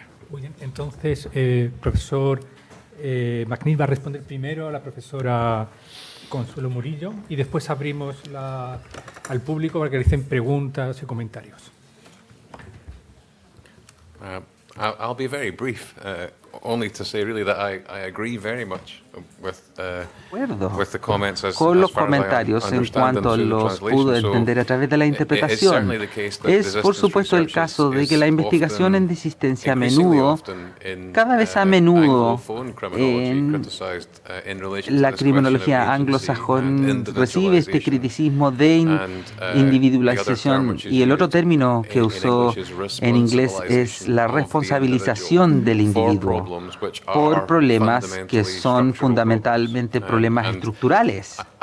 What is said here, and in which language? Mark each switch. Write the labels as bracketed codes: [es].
[es] Muy bien, entonces, profesor McNeill va a responder primero a la profesora Consuelo Murillo y después abrimos al público para que realicen preguntas y comentarios. [en] I'll be very brief, only to say really that I agree very much with the comments [es] con los comentarios en cuanto los pudo entender a través de la interpretación. Es por supuesto el caso de que la investigación en desistencia a menudo, cada vez a menudo, en la criminología anglosajón recibe este criticismo de individualización, y el otro término que usó en inglés es la responsabilización del individuo por problemas que son fundamentalmente problemas estructurales.